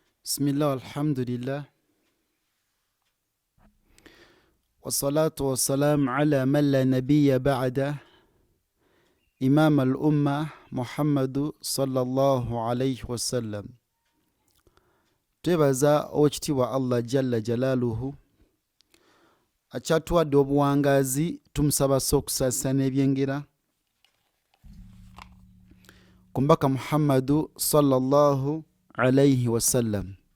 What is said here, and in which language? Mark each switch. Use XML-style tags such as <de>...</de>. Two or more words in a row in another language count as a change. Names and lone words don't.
<ar>بسم الله والحمد لله والصلاة والسلام على من لا نبي بعده إمام الأمة محمد صلى الله عليه وسلم.</ar> <lg>Twebaza oweekitiibwa Allah</lg> <ar>جل جلاله</ar> <lg>akyatuwadde obuwangazi, tumusaba okusaasana ebyengera ku mbaka Muhammadu</lg> <ar>صلى الله عليه وسلم.</ar>